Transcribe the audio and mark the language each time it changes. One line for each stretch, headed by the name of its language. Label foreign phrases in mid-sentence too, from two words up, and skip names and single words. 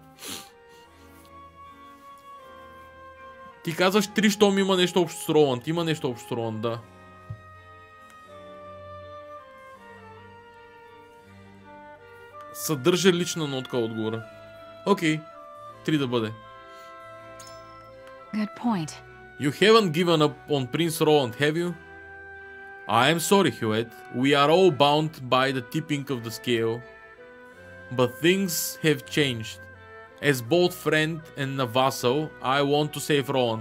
Bulgarian: Ти казваш 3, щом има нещо общо с Роланд. Има нещо общо с Роланд, да. Съдържа лична нотка отгоре. Окей. 3 да бъде.
English: Good point. You haven't given up on Prince Roland, have you? I am sorry, Huet. We are all bound by the tipping of the scale. But things have changed. As both friend and a vassal, I want to save Roland.